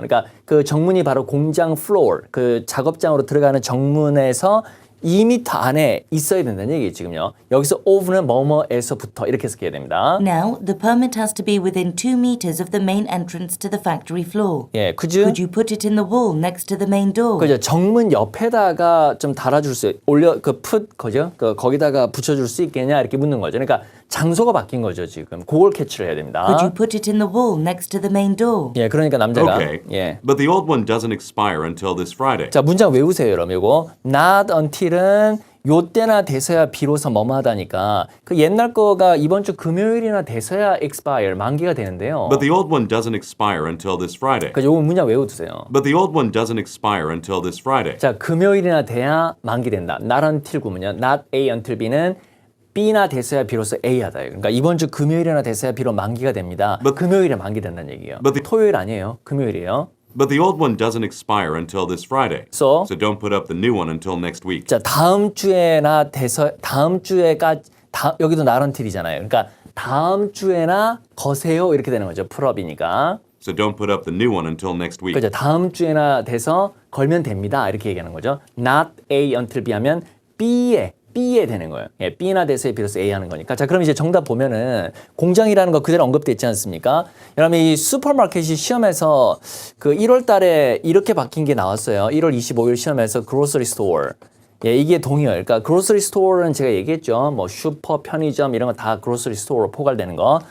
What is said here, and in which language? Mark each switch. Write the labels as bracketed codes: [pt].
[ko] 그러니까 그 정문이 바로 공장 floor 그 작업장으로 들어가는 정문에서 2m 안에 있어야 된다는 얘기예요, 지금요. 여기서 of는 뭐뭐에서부터 이렇게 해석해야 됩니다. [en] Now, the permit has to be within 2 meters of the main entrance to the factory floor. [ko] 예, [en] Could you put it in the wall next to the main door? [ko] 그죠. 정문 옆에다가 좀 달아줄 수, 거죠? 거기다가 붙여줄 수 있겠냐? 이렇게 묻는 거죠. 그러니까 장소가 바뀐 거죠, 지금. 그걸 캐치를 해야 됩니다. [en] Could you put it in the wall next to the main door? [ko] 예, 그러니까 남자가. [en] Okay. [ko] 예. [en] But the old one doesn't expire until this Friday. [ko] 자, 문장 외우세요, 여러분. 이거. Not until은 요때나 돼서야 비로소 뭐뭐하다니까. 그 옛날 거가 이번 주 금요일이나 돼서야 expire, 만기가 되는데요. [en] But the old one doesn't expire until this Friday. [ko] 그죠. 요거 문장 외워두세요. [en] But the old one doesn't expire until this Friday. [ko] 자, 금요일이나 돼야 만기된다. Not until 구문요. Not A until B는 B나 돼서야 비로소 A하다. 그러니까 이번 주 금요일이나 돼서야 비로 만기가 됩니다. 금요일에 만기된다는 얘기예요. [en] But [ko] 토요일 아니에요. 금요일이에요. [en] But the old one doesn't expire until this Friday. So don't put up the new one until next week. [ko] 자, 다음 주에나 돼서 다음 주에가 여기도 not until이잖아요. 그러니까 다음 주에나 거세요 이렇게 되는 거죠. 풀업이니까. [en] So don't put up the new one until next week. [ko] 그죠. 다음 주에나 돼서 걸면 됩니다. 이렇게 얘기하는 거죠. Not A until B 하면 B에 되는 거예요. 예, B나 돼서에 비로소 A 하는 거니까. 자, 그럼 이제 정답 보면은 공장이라는 거 그대로 언급돼 있지 않습니까? 여러분 이 슈퍼마켓이 시험에서 그 1월 달에 이렇게 바뀐 게 나왔어요. 1월 25일 시험에서 grocery store. 예, 이게 동의어요. 그러니까 grocery store는 제가 얘기했죠. 뭐 슈퍼, 편의점 이런 거 다 grocery store로 포괄되는 거.